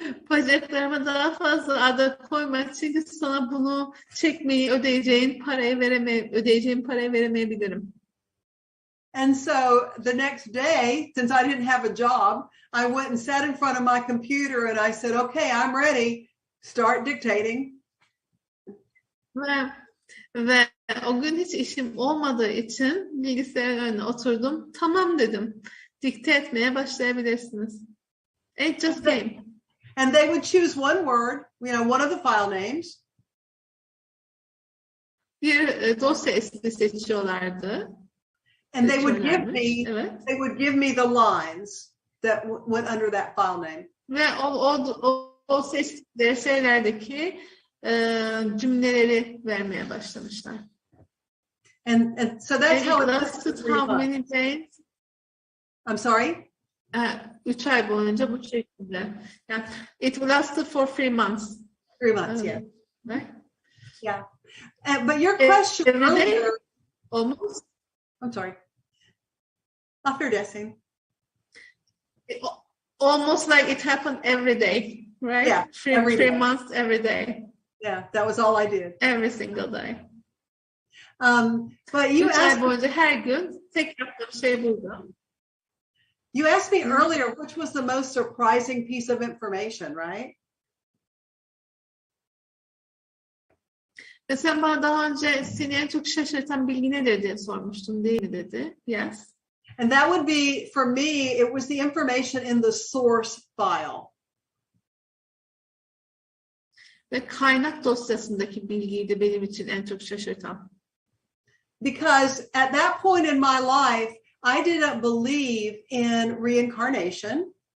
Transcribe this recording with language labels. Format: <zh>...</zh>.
<tr>Bacaklarıma daha fazla ağda koyma çünkü sana bunu çekmeyi ödeyeceğin parayı veremeyebilirim.</tr> <en>And so the next day, since I didn't have a job, I went and sat in front of my computer and I said, okay, I'm ready. Start dictating.</en> <tr>Ve o gün hiç işim olmadığı için bilgisayarın önüne oturdum. Tamam dedim. Dikte etmeye başlayabilirsiniz.</tr> <en>It just came. And they would choose one word, one of the file names.</en> <tr>Bir dosya ismi seçiyorlardı.</tr> <en>And they would give me the lines that went under that file name.</en> <tr>Ve o seçtikleri şeylerdeki cümleleri vermeye başlamışlar.</tr> <en>And so that's how it lasted how many days? I'm sorry?</en> <tr>3 ay boyunca bu şekilde.</tr> <en>Yani, it lasted for 3 months. 3 months, yeah. Right? Yeah. But your question earlier, almost. I'm sorry.</en> <tr>Affedersin.</tr> <en>Almost like it happened every day, right? Yeah, 3 months every day. Yeah, that was all I did. Every single day. But you</en> <tr>3 ay</tr> <en>asked,</en> <tr>boyunca her gün tek yaptığım şey buydu.</tr> <en>you asked me earlier which was the most surprising piece of information, right?</en> <tr>Ve sen bana daha önce seni en çok şaşırtan bilgi nedir diye sormuştun, değil mi dedi.</tr> <en>Yes. And that would be, for me, it was the information in the source file.</en> <tr>Ve kaynak dosyasındaki bilgiydi benim için en çok şaşırtan.</tr> <en>Because at that point in my life, I didn't believe in reincarnation.</en>